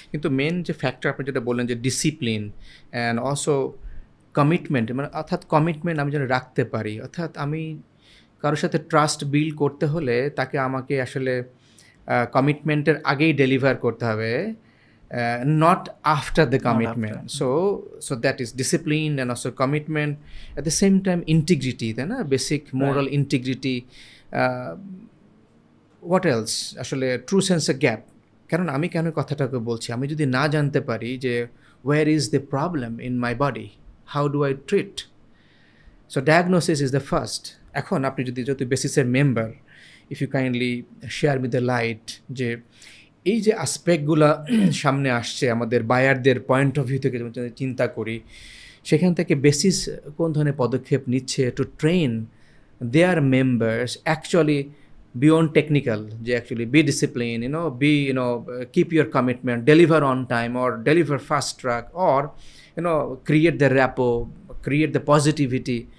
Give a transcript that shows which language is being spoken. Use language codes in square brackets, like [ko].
[bn] কিন্তু মেন যে ফ্যাক্টর আপনি যেটা বললেন যে ডিসিপ্লিন অ্যান্ড অলসো কমিটমেন্ট, মানে অর্থাৎ কমিটমেন্ট আমি যেন রাখতে পারি, অর্থাৎ আমি কারোর সাথে ট্রাস্ট বিল্ড করতে হলে তাকে আমাকে আসলে কমিটমেন্টের আগেই ডেলিভার করতে হবে, [en] not after the commitment. So that is discipline and also commitment, at the same time integrity, [bn] তাই না, [en] basic moral integrity. What else? আসলে true sense of gap. [bn] কারণ আমি কেন কথাটাকে বলছি, আমি যদি না জানতে পারি যে [en] where is the problem in my body, how do I treat, so diagnosis is the first. [bn] এখন আপনি যদি বেসিসের member, [en] if you kindly share with the light [bn] যে এই যে আসপেক্টগুলো সামনে আসছে আমাদের বায়ারদের পয়েন্ট অফ ভিউ থেকে চিন্তা করি, সেখান থেকে বেসিস কোন ধরনের পদক্ষেপ নিচ্ছে [en] To train their members actually beyond technical, যে actually be discipline, keep your commitment, deliver on time or deliver fast track or create the rapport, create the positivity.